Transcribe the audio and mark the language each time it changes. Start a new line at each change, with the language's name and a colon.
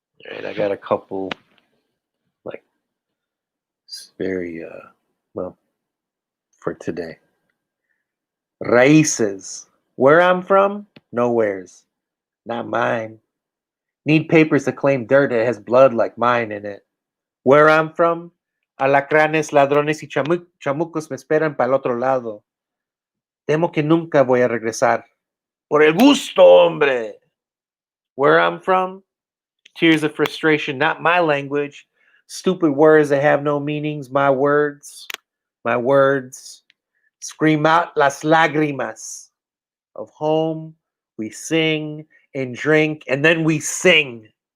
English: All right, I got a couple, like, very, well, for today. Raíces. Where I'm from? Nowheres. Not mine. Need papers to claim dirt that has blood like mine in it. Where I'm from?
Spanish: Alacranes, ladrones y chamucos me esperan para el otro lado. Temo que nunca voy a regresar. Por el gusto, hombre.
English: Where I'm from? Tears of frustration, not my language. Stupid words that have no meanings. My words. My words. Scream out
Spanish: las lágrimas.
English: Of home, we sing and drink, and then we sing.